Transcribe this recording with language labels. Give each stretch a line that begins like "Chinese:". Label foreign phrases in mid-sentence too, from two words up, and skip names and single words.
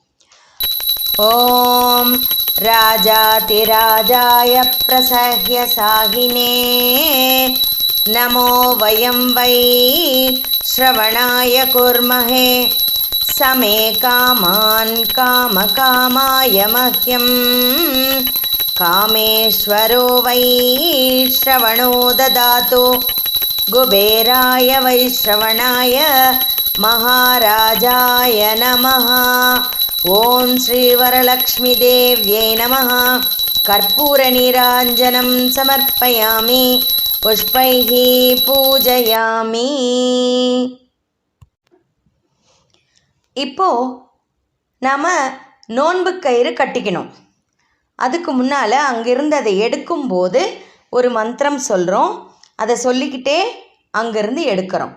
Sanskrit: ॐ राजाधिराजाय प्रसह्य साहिने नमो वयं वै श्रवणाय कुर्महे समे कामान् कामकामाय मह्यम् कामेश्वरो वै श्रवणो ददातु कुबेराय वैश्रवणाय महाराजाय नमः। ॐ श्रीवरलक्ष्मीदेव्यै नमः। कर्पूरनीराञ्जनं समर्पयामि, पुष्पैः पूजयामि.
Tamil: இப்போ நாம் நோன்பு கயிறு கட்டிக்கணும். அதுக்கு முன்னால் அங்கிருந்து அதை எடுக்கும்போது ஒரு மந்திரம் சொல்கிறோம். அதை சொல்லிக்கிட்டே அங்கிருந்து எடுக்கிறோம்.